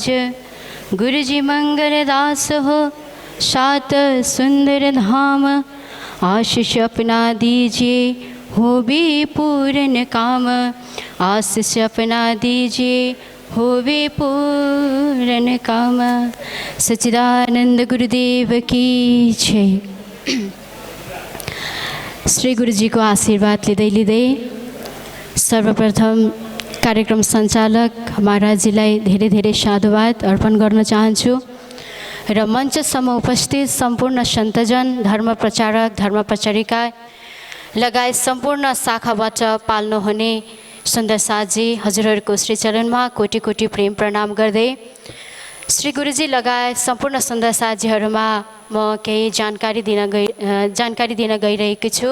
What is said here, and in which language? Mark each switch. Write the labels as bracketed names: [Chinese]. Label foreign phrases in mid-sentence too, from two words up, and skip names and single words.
[Hindi] गुरु जी मंगल दास हो सात सुंदर धाम, आशीष अपना दीजिए हो भी पूर्ण काम। आशीष अपना दीजिए हो भी पूर्ण काम। सच्चिदानंद गुरुदेव की जय। [Nepali] श्री गुरु जी को आशीर्वाद लिँदै लिँदै सर्वप्रथम कार्यक्रम सञ्चालक महाराजजीलाई धेरै धेरै साधुवाद अर्पण गर्न चाहन्छु र मञ्चसम्म उपस्थित सम्पूर्ण सन्तजन, धर्म प्रचारक, धर्म प्रचारिका लगायत सम्पूर्ण शाखाबाट पाल्नुहुने सुन्दर साथजी हजुरहरूको श्री चरणमा कोटि कोटि प्रेम प्रणाम गर्दै श्री गुरुजी लगायत सम्पूर्ण सुन्दर साथजीहरूमा म केही जानकारी दिन गइरहेकी छु।